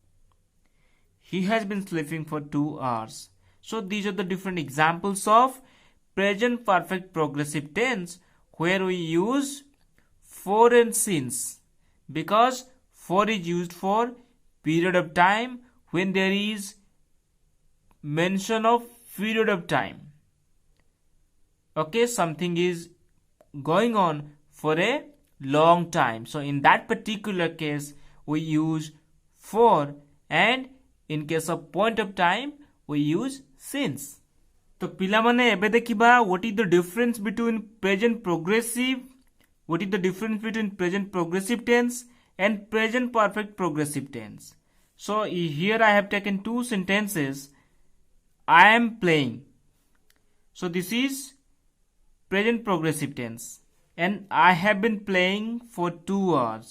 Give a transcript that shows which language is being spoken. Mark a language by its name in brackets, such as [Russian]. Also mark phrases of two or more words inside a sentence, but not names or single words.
[English] He has been sleeping for 2 hours. So these are the different examples of present perfect progressive tense where we use for and since, because for is used for period of time when there is mention of period of time. Okay, something is going on for a long time. So in that particular case we use for, and in case of point of time we use since. [Odia] ତ ପିଲାମାନେ ଏବେ ଦେଖିବା [English] what is the difference between present progressive, what is the difference between present progressive tense and present perfect progressive tense. So here I have taken two sentences. I am playing. So this is present progressive tense, and I have been playing for 2 hours.